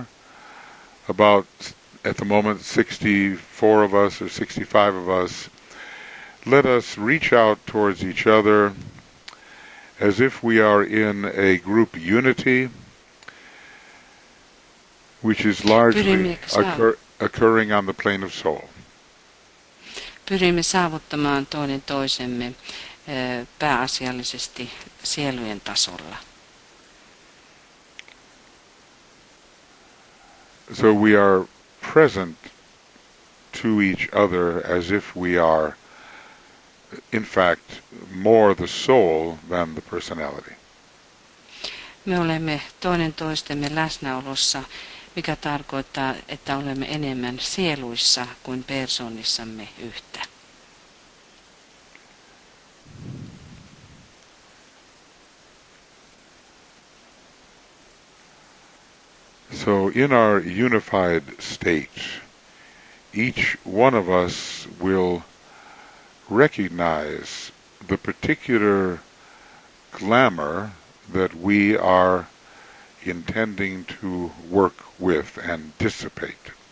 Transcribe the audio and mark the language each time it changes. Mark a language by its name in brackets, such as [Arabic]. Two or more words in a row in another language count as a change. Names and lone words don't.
[English] About, at the moment, 64 of us or 65 of us. Let us reach out towards each other as if we are in a group unity, which is largely occurring on the plane of soul. [Finnish] Pyrimme saavuttamaan toinen toisemme pääasiallisesti sielujen tasolla. [English] So we are present to each other as if we are, in fact, more the soul than the personality. [Finnish] Me olemme toinen toistemme läsnäolossa, mikä tarkoittaa, että olemme enemmän sieluissa kuin persoonissamme yhtä. [English] So in our unified state, each one of us will recognize the particular glamour that we are intending to work with and dissipate.